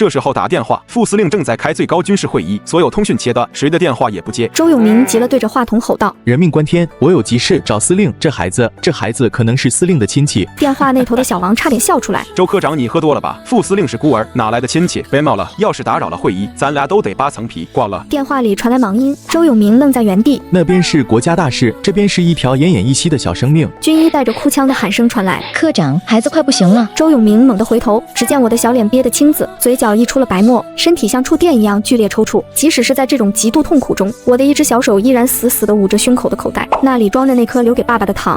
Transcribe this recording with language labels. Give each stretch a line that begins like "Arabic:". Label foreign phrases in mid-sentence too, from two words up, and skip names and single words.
Chinese: 這時候打電話，副司令正在開最高軍事會議，所有通訊切斷，誰的電話也不接。周永明急了，對着話筒吼道：“ 人命關天，我有急事找司令。這孩子可能是司令的親戚。” 電話那頭的小王差點笑出來：“ 周科長，你喝多了吧？副司令是孤兒，哪來的親戚？別鬧了，要是打擾了會議，咱倆都得扒層皮。掛了。” 電話裡傳來忙音，周永明愣在原地。那邊是國家大事，這邊是一條奄奄一息的小生命。軍醫帶着哭腔的喊聲傳來：“ 科長，孩子快不行了。” 周永明猛地回頭，只見我的小臉憋得青紫，嘴角溢出了白沫，身體像觸電一樣剧烈抽搐。即使是在這種極度痛苦中，我的一隻小手依然死死地捂着胸口的口袋，那裡裝着那顆留給爸爸的糖。